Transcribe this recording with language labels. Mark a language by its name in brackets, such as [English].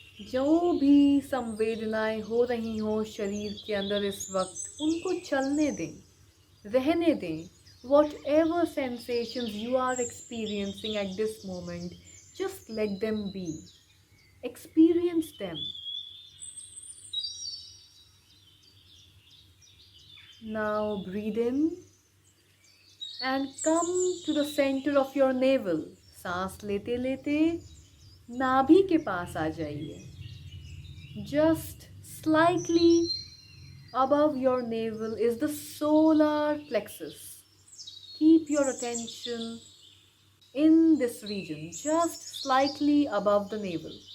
[Hindi] जो भी संवेदनाएं हो रही हो शरीर के अंदर इस वक्त, उनको चलने दें, रहने दें. [English] Whatever sensations you are experiencing at this moment, just let them be. Experience them. Now breathe in and come to the center of your navel. [Hindi] सांस लेते लेते नाभि के पास आ जाइए. [English] Just slightly above your navel is the solar plexus. Keep your attention in this region, just slightly above the navel.